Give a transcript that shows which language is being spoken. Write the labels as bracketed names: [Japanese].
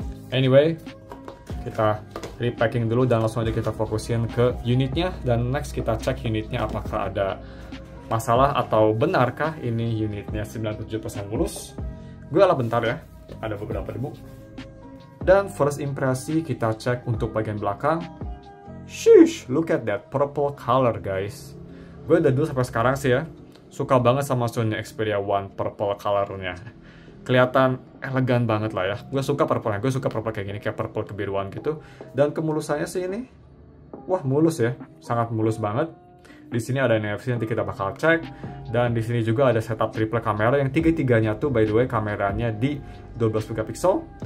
[Indonesian] Anyway, kita repacking dulu dan langsung aja kita fokusin ke unitnya. Dan next kita cek unitnya apakah ada masalah atau benarkah ini unitnya 97% mulus. Gue ala bentar ya, ada beberapa debu. Dan first impresi kita cek untuk bagian belakang. [English] Sheesh, look at that purple color guys. [Indonesian] Gue dari dulu sampai sekarang sih ya, suka banget sama Sony Xperia One purple colornya. Kelihatan elegan banget lah ya. Gue suka purple-nya, gue suka purple kayak gini, kayak purple kebiruan gitu. Dan kemulusannya sih ini, wah mulus ya, sangat mulus banget. Di sini ada NFC, nanti kita bakal cek. Dan di sini juga ada setup triple kamera yang tiga-tiganya tuh [English] by the way [Indonesian] kameranya di 12 megapiksel.